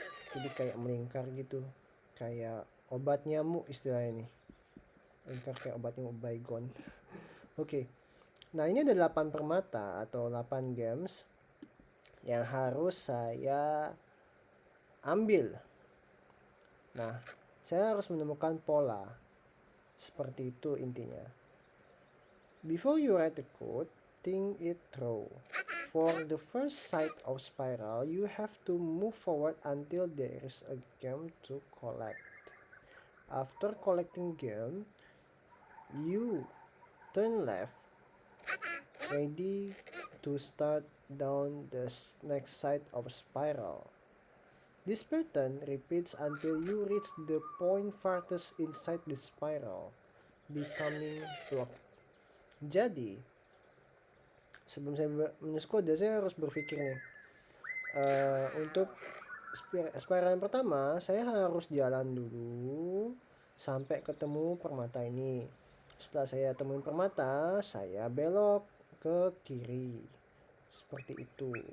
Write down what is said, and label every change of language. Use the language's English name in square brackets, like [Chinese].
[Indonesian] Jadi kayak melingkar gitu, kayak obat nyamuk istilahnya ini, melingkar kayak obat nyamuk baygon. Oke, nah ini ada 8 permata atau 8 games yang harus saya ambil. Nah, saya harus menemukan pola seperti itu intinya. [English] Before you write the code, think it through. For the first side of spiral, you have to move forward until there is a gem to collect. After collecting gem, you turn left, ready to start down the next side of spiral. This pattern repeats until you reach the point farthest inside the spiral, becoming blocked. [Indonesian] Jadi, sebelum saya menulis kode, saya harus berpikir nih, untuk spiral yang pertama, saya harus jalan dulu sampai ketemu permata ini. Setelah saya temuin permata, saya belok ke kiri. Seperti itu.